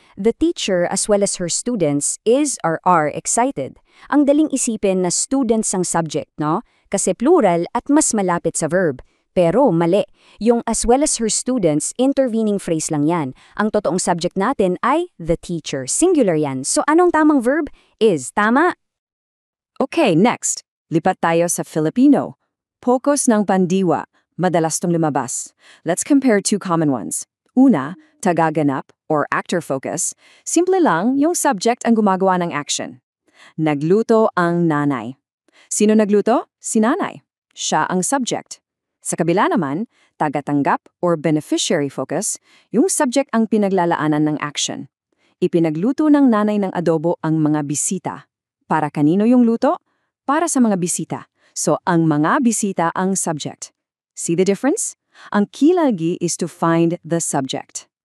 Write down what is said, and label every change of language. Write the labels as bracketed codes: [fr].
[en] The teacher as well as her students is or are excited. [tl] Ang daling isipin na students ang subject, no? Kasi plural at mas malapit sa verb. Pero mali. Yung [en] as well as her students, intervening phrase [tl] lang yan. Ang totoong subject natin ay [en] the teacher. [tl] Singular yan. So, anong tamang verb? Is. Tama? [en] Okay, next. [tl] Lipat tayo sa Filipino. Pokos ng pandiwa. Madalas tong lumabas. [en] Let's compare 2 common ones. [tl] Una, tagaganap [en] or actor focus, [tl] simple lang yung subject ang gumagawa ng action. Nagluto ang nanay. Sino nagluto? Si nanay. Siya ang subject. Sa kabila naman, tagatanggap [en] or beneficiary focus, [tl] yung subject ang pinaglalaanan ng action. Ipinagluto ng nanay ng adobo ang mga bisita. Para kanino yung luto? Para sa mga bisita. So, ang mga bisita ang subject. [en] See the difference? Ang key lagi is to find the subject.